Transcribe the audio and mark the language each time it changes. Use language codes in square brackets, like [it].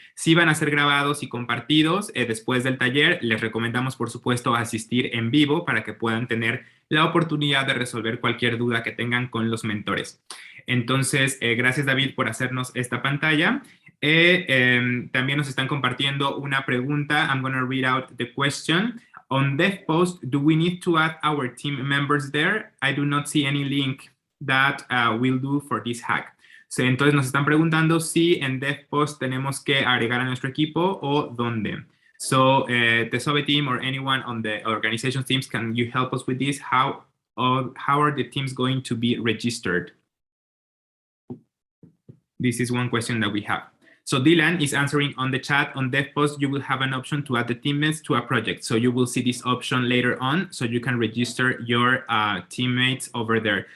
[es] Sí van a ser grabados y compartidos. Después del taller, les recomendamos, por supuesto, asistir en vivo para que puedan tener la oportunidad de resolver cualquier duda que tengan con los mentores. Entonces, gracias, David, por hacernos esta pantalla. También nos están compartiendo una pregunta. [en] I'm going to read out the question. On DevPost, do we need to add our team members there? I do not see any link that we'll do for this hack. [es] So, entonces nos están preguntando si en DevPost tenemos que agregar a nuestro equipo o dónde. [en] So the TESOBE team or anyone on the organization teams, can you help us with this? How are the teams going to be registered? This is one question that we have. So Dylan is answering on the chat. On DevPost, you will have an option to add the teammates to a project. So you will see this option later on, so you can register your teammates over there.